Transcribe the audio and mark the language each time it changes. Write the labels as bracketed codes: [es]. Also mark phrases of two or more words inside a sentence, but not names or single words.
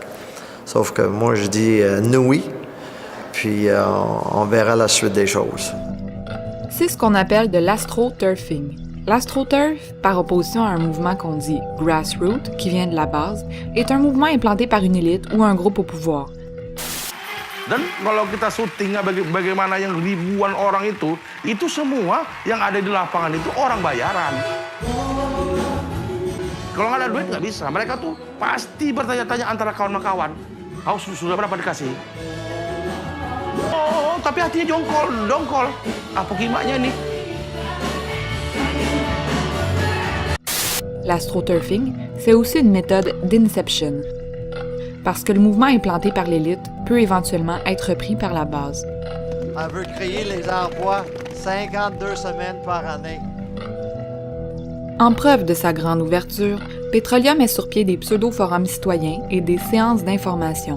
[fr] Sauf que moi, je dis nous oui, puis on verra la suite des choses. C'est ce qu'on appelle de l'astroturfing. L'astroturf, par opposition à un mouvement qu'on dit « grassroots », qui vient de la base, est un mouvement implanté par une élite ou un groupe au pouvoir. [id] Dan kalau kita syuting bagaimana yang ribuan orang itu semua yang ada di lapangan itu orang bayaran. Kalau nggak ada duit nggak bisa. Mereka tuh pasti bertanya-tanya antara kawan sama kawan. Sudah berapa dikasih? Oh, tapi hatinya dongkol. Apa gimana nih? [fr] L'astroturfing, c'est aussi une méthode d'inception, parce que le mouvement implanté par l'élite peut éventuellement être repris par la base. On veut créer les emplois 52 semaines par année. En preuve de sa grande ouverture, Petrolia met sur pied des pseudo-forums citoyens et des séances d'information.